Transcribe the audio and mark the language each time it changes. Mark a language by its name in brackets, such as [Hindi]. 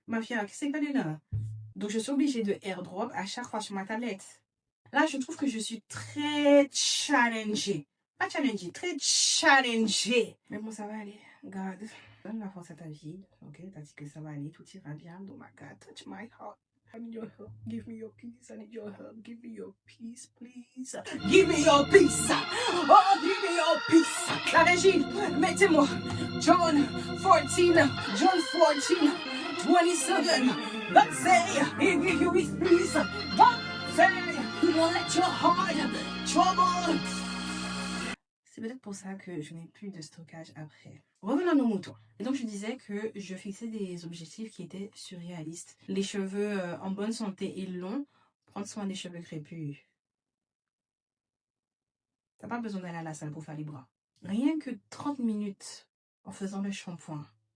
[French] Ma fille, qu'est-ce que t'as là? Donc, je suis obligée de airdrop à chaque fois sur ma tablette. Là, je trouve que je suis très challengée. Pas challengée, très challengée. Mais bon, ça va aller. God, donne la force à ta vie. Ok, t'as dit que ça va aller, tout ira bien. [English] Oh my God, touch my heart. I need your help. Give me your peace. I need your help. Give me your peace, please. Give me your peace. Oh, give me your peace. [French] La régie, mettez-moi. [English] John 14, John 14, 27. Let's say, he give you his peace. Let's say, he won't let your heart trouble. [French] C'est peut-être pour ça que je n'ai plus de stockage après. Revenons à nos moutons. Et donc, je disais que je fixais des objectifs qui étaient surréalistes. Les cheveux en bonne santé et longs, prendre soin des cheveux crépus. T'as pas besoin d'aller à la salle pour faire les bras. Rien que 30 minutes en faisant le shampoing.